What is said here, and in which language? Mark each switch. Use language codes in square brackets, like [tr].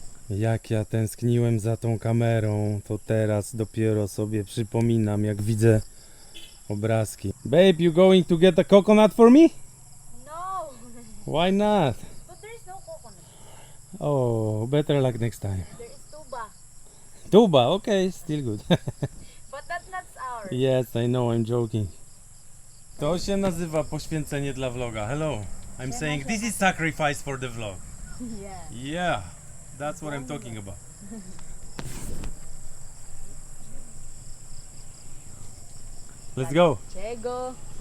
[pl] Jak ja tęskniłem za tą kamerą, to teraz dopiero sobie przypominam, jak widzę obrazki. [en] Babe, you going to get a coconut for me? No, Why not? but there is no coconut. Oh, better luck next time. There is tuba, Tuba, okay, still good. but that's not ours. Yes, I know, I'm joking. [pl] To się nazywa poświęcenie dla vloga. [en] Hello, I'm saying this is sacrifice for the vlog. Yeah. Yeah, that's what I'm talking about. Let's go. Chego.